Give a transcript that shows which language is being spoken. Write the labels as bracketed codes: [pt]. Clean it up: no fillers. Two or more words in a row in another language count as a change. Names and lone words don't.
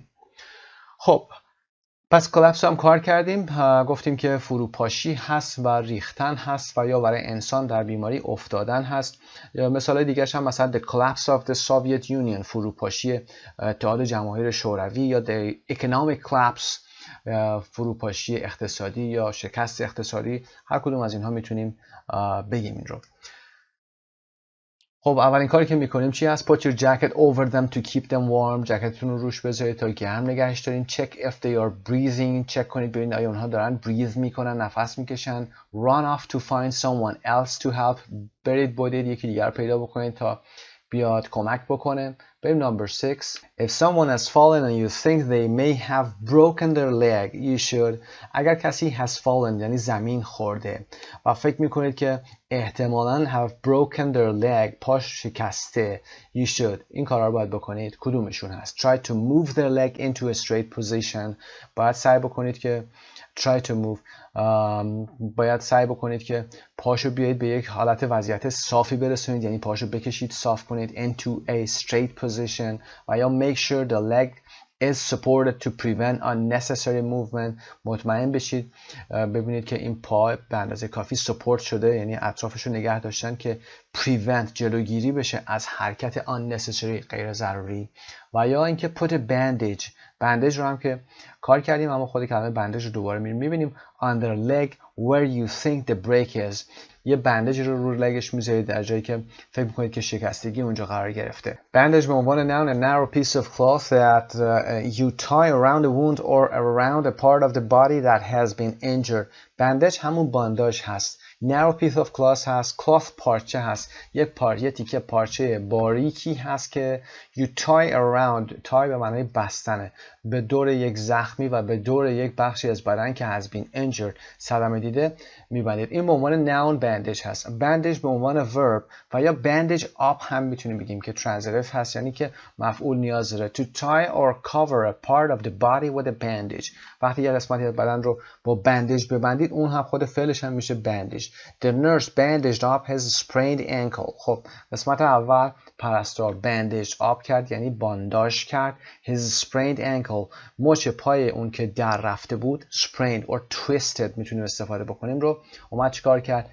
[fa] خب پس کلاپس هم کار کردیم گفتیم که فروپاشی هست و ریختن هست و یا برای انسان در بیماری افتادن هست. مثال دیگه هم مثلا [en] the collapse of the Soviet Union [fa] فروپاشی اتحاد جماهیر شوروی یا [en] the economic collapse [fa] فروپاشی اقتصادی یا شکست اقتصادی. هر کدوم از اینها میتونیم بگیم این رو. خب اولین کاری که میکنیم چی هست؟ [en] Put your jacket over them to keep them warm. [fa] جکتتون رو روش بذارید تا گرم نگهش دارین. [en] Check if they are breathing. [fa] چک کنید ببینید آیا اونها دارن breathe میکنن نفس میکشن. [en] Run off to find someone else to help. [fa] برید بودید یکی دیگر پیدا بکنید تا بیاد کمک بکنه. بریم number 6. [en] If someone has fallen and you think they may have broken their leg, you should. [fa] اگر کسی [en] has fallen [fa] یعنی زمین خورده و فکر میکنید که احتمالاً [en] have broken their leg [fa] پاش شکسته [en] you should. [fa] این کارا رو باید بکنید. کدومشون هست؟ [en] Try to move their leg into a straight position. [fa] باید سعی بکنید که باید سعی بکنید که پاشو بیایید به یک حالت وضعیت صافی برسونید یعنی پاشو بکشید صاف کنید [en] into a straight position [fa] و یا [en] make sure the leg is supported to prevent unnecessary movement. [fa] مطمئن بشید ببینید که این پا به اندازه کافی سپورت شده یعنی اطرافش رو نگه داشتن که prevent جلوگیری بشه از حرکت unnecessary غیر ضروری. و یا اینکه [en] put a bandage [fa] رو هم که کار کردیم اما خود کلمه بندج رو دوباره میبینیم [en] on their leg where you think the break is. [fa] یه بندج رو لگش میذارید در جایی که فکر میکنید که شکستگی اونجا قرار گرفته. بندج به عنوان [en] noun a narrow piece of cloth that you tie around a wound or around a part of the body that has been injured. [fa] بندج همون بانداژ هست. [en] narrow piece of cloth [fa] هست. cloth پارچه هست. یه تیکه پارچه باریکی هست که [en] you tie around. [fa] tie به معنای بستنه به دور یک زخمی و به دور یک بخشی از بدن که [en] has been injured [fa] صدمه دیده میبندید. این به عنوان [en] noun bandage [fa] هست. bandage به عنوان verb و یا [en] bandage up [fa] هم میتونیم بگیم که transitive هست یعنی که مفعول نیاز داره. [en] to tie or cover a part of the body with a bandage. [fa] وقتی یه قسمتی از بدن رو با بندج ببندید اون هم خود فعلش هم میشه bandage. [en] the nurse bandaged up his sprained ankle. [fa] خب قسمت اول پرستار [en] bandage up [fa] کرد یعنی بانداژ کرد. [en] his sprained ankle [fa] مچ پای اون که در رفته بود [en] sprained or twisted [fa] میتونیم استفاده بکنیم رو اومد چیکار کرد؟